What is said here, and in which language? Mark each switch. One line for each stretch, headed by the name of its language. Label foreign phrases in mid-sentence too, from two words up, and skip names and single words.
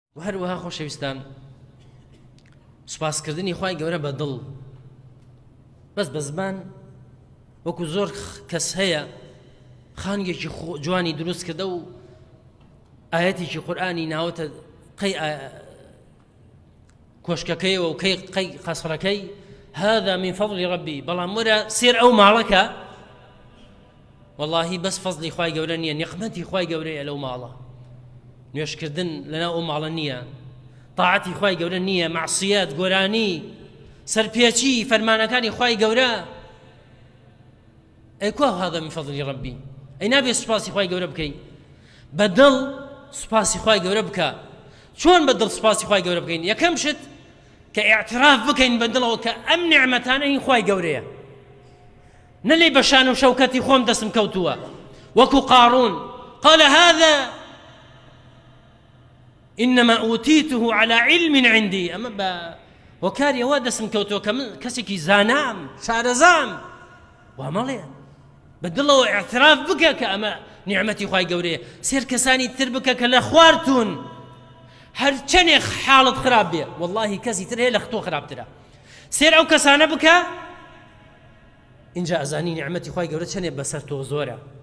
Central Kurdish: و هەروەها خۆشەویستان سوپاسکردنی خوای گەورە بە دڵ بەس بە زمان وەکو زۆر کەس هەیە خانگێکی جوانی دروست کردە و ئاەتێکی قورئانی ناوەتە قەی کۆشکەکەیەوە و قەی قەسڕەکەی
Arabic: هذا من فضل ربي
Central Kurdish: بەڵام وەرە سێر ئەو ماڵەکە واللهی بەس فەزلی خوای گەورە نییە نیقمەتی خوای گەورەیە لەو ماڵە نوێشکردن لەناو ئەو ماڵە نییە طاعەتی خوای گەورە نییە معسیەت گۆرانی سەرپێچی فەرمانەکانی خوای گەورە ئەی کوا
Arabic: هذا من فضل ربي
Central Kurdish: ئەی نابێت سوپاسی خوای گەورە بکەی بەدڵ سوپاسی خوای گەورە بکە چۆن بەدڵ سوپاسی خوای گەورە بکەین یەکەم شت کە ئیعتراف بکەین بەدڵەوە کە ئەم نیعمەتانە هین خوای گەورەیە نەلێی بە شان و شەوکەتی خۆم دەستم کەوتووە وەکو قارون
Arabic: قال هذا إنما أوتيته على علم عندي
Central Kurdish: أما وكاري وا دەستم کەوتووە کە من کەسێکی زانام شارەزام وامەڵێ بەدڵەوە ئیعتراف بکە کە ئەمە نیعمەتی خوای گەورەیە سێر کەسانی تر بکە کە لە خوارتون هەر چەندێک حاڵت خراپ بێ واللهی کەسی تر هەیە لە تۆ خراپترە سێر ئەو کەسانە بکە اینجا ئەزانی نیعمەتی خوای گەورە چەندێک بەسەر تۆ زۆرە